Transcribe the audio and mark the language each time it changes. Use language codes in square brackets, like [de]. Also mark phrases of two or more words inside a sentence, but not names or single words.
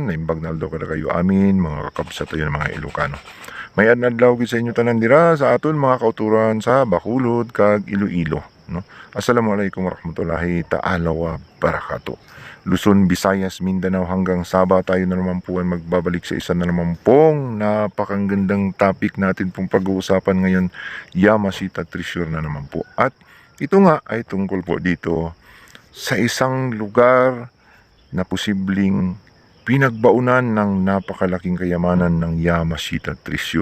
[ilo] Naimbag na aldaw kada kayo amin mga kakabsat tayo mga Ilocano. [hil] May adlaw gid sa inyo tanan dira sa aton mga kauturan sa Bacolod kag Iloilo, no. [ar] السلام عليكم ورحمة الله تعالى وبركاته. [tl] Luzon, Visayas, Mindanao hanggang Sabah tayo na naman po ay magbabalik sa isa na naman pong napakagandang topic natin pong pag-uusapan ngayon, Yamashita Treasure na naman po. At ito nga ay tungkol po dito sa isang lugar na posibleng pinagbaunan ng napakalaking kayamanan ng Yamashita Treasure.